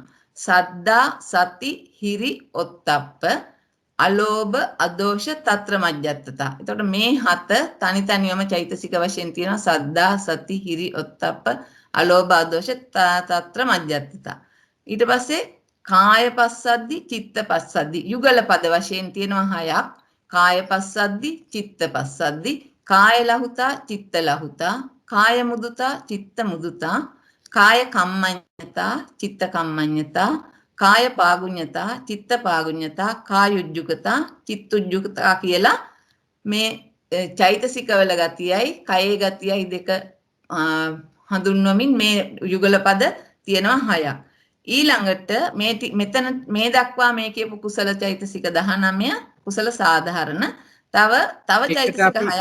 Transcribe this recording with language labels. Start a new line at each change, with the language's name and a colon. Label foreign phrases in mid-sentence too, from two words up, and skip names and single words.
Pali: සද්දා, සති, හිරි, ඔත්තප්ප, අලෝභ, අදෝෂ, තත්‍ර මජ්ජත්තතා.
Sinhala: එතකොට මේ 7 තනි තනියම චෛතසික වශයෙන් තියෙනවා.
Pali: සද්දා, සති, හිරි, ඔත්තප්ප, අලෝභ, අදෝෂ, තත්‍ර මජ්ජත්තතා.
Sinhala: ඊට පස්සේ
Pali: කාය පස්සද්දි, චිත්ත පස්සද්දි
Sinhala: යුගල පද වශයෙන් තියෙනවා 6ක්.
Pali: කාය පස්සද්දි, චිත්ත පස්සද්දි, කාය ලහුතා, චිත්ත ලහුතා, කාය මුදුතා, චිත්ත මුදුතා, කාය කම්මඤ්ඤතා, චිත්ත කම්මඤ්ඤතා, කාය පාගුඤ්ඤතා, චිත්ත පාගුඤ්ඤතා, කායුජ්ජුකතා, චිත්තුජ්ජුකතා
Sinhala: කියලා මේ චෛතසික වල ගතියයි, කයේ ගතියයි දෙක හඳුන්වමින් මේ යුගල පද තියෙනවා 6ක්. ඊළඟට මෙතන මේ දක්වා මේ කියපු කුසල චෛතසික 19 කුසල සාධාරණ තව චෛතසික 6ක්